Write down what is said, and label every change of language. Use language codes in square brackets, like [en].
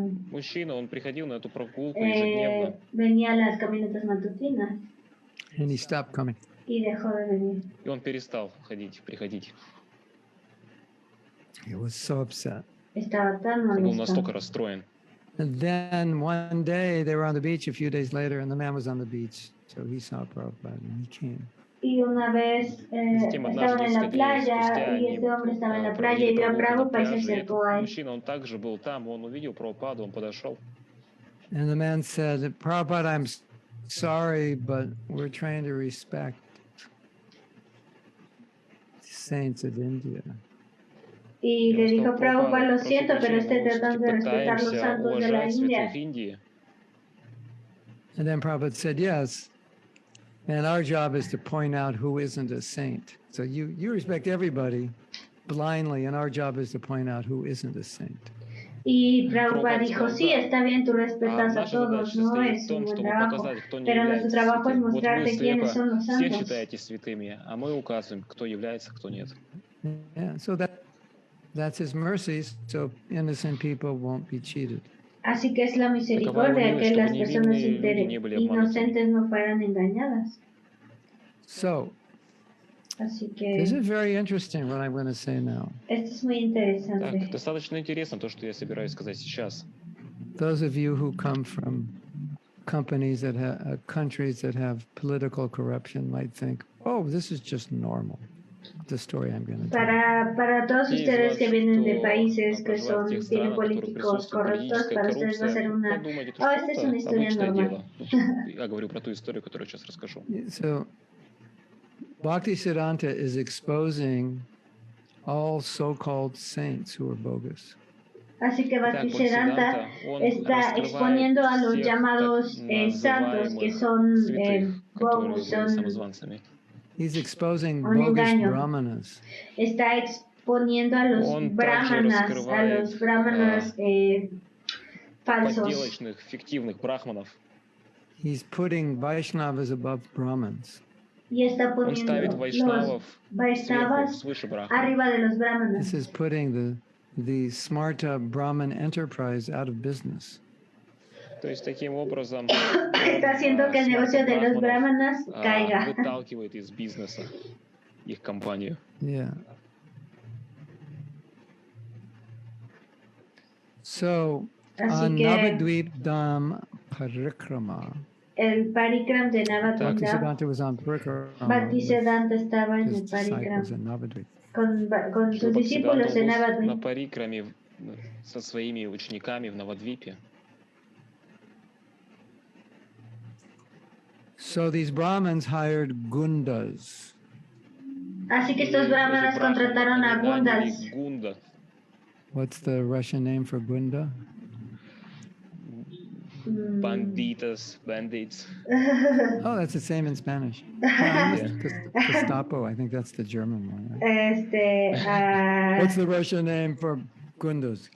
[ru] мужчина, он приходил на эту прогулку ежедневно. [es] Venía a las caminatas matutinas. [en] And he stopped coming. [es] Y dejó de venir. [ru] И он перестал приходить. [en] He was so upset. [es] Estaba tan [ru] Он был [es] molesto. [ru] настолько расстроен. [en] And then one day they were on the beach a few days later, and the man was on the beach, so he saw Prabhupada and he came. [es] Y una vez estaban en la playa y este hombre estaba en la playa y vio a Prabhupada y se acercó a él. [ru] Мужчина, он также был там, он увидел Прабхупаду, он подошел. [en] And the man said, Prabhupada, I'm sorry, but we're trying to respect the saints of India. [es] Y le dijo, Prabhupada, lo siento, pero estoy tratando de respetar los santos de la India. [en] And then Prabhupada said, yes, and our job is to point out who isn't a saint. So you respect everybody blindly, and our job is to point out who isn't a saint. [es] Y Prabhupada dijo, sí, está bien, tú respetas a todos, no es un buen trabajo, pero nuestro trabajo es mostrarte quiénes son los santos. [ru] Все считаете святыми, а мы указываем, кто является, кто нет. [en] Yeah, so that's his mercy, so innocent people won't be cheated. [es] Así que es la misericordia que las personas inocentes no fueran engañadas. [en] So, [es] así que [en] this is very interesting what I'm going to say now. [es] Esto es muy interesante. [ru] Так, достаточно интересно то, что я собираюсь сказать сейчас. [en] Those of you who come from companies that have countries that have political corruption might think, oh, this is just normal. The story I'm going to tell. [es] Para todos ustedes que vienen de países que tienen políticos correctos, para ustedes va a ser una, esta es una historia normal. [ru] Я говорю про ту историю, которую сейчас расскажу. [en] So, Bhaktisiddhanta is exposing all so-called saints who are bogus. [es] Así que Bhaktisiddhanta está exponiendo a los llamados santos que son bogus, son [en] He's exposing bogus brahmanas. [es] Está exponiendo a los brahmanas falsos. [ru] Подделочных, фиктивных брахманов. [en] He's putting Vaishnavas above Brahmins. [es] Y está poniendo los Vaishnavas arriba de los brahmanas. [en] This is putting the Smarta Brahman enterprise out of business. [ru] То есть таким образом [es] está haciendo que el negocio de los brahmanas caiga. [ru] Выталкивает из бизнеса их компанию. [en] Yeah. So on Navadvip Dham Parikrama. [es] El parikram de Navadvip. [en] Bhaktisiddhanta was on Parikrama. [es] Bhaktisiddhanta estaba en el parikram. Con sus discípulos en Navadvip. [ru] На парикраме со своими учениками в Навадвипе. [en] So these Brahmins hired gundas. [es] Así que estos brahmanas contrataron a gundas. [en] What's the Russian name for gunda? [es] Banditas, bandits. [en] Oh, that's the same in Spanish. Gestapo, I think that's the German one. Right? What's the Russian name for gundas?